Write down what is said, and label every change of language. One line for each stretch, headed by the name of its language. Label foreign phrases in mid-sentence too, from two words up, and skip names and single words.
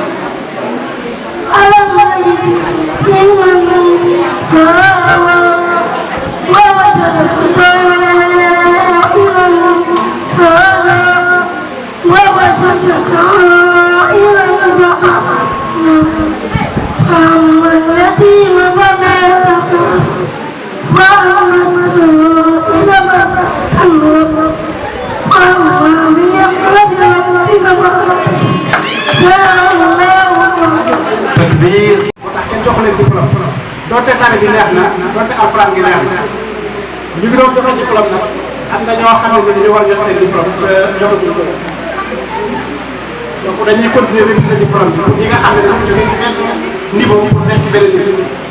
Arabic: ألم يجدك يتيما فآوى ووجدك ضالا فهدى ووجدك عائلا فأما اليتيم فلا تقهر وأما السائل فلا تنهر وأما بنعمة ربك فحدث.
Wolof: Takbir. moo tax kenn jox leen diplôme doote tari bi neex na doote alxuraan gi neex na ñu ngi doon joxe diplôme nag am na ñoo xam ne dañu war a jot seen diplôme joxuñu ko donc dañuy
French: continuer réviser
Wolof: diplôme bi pour ñi nga xam ne dañu jóge ci benn
French: niveau pour
Wolof: nekk ci beneen niveau.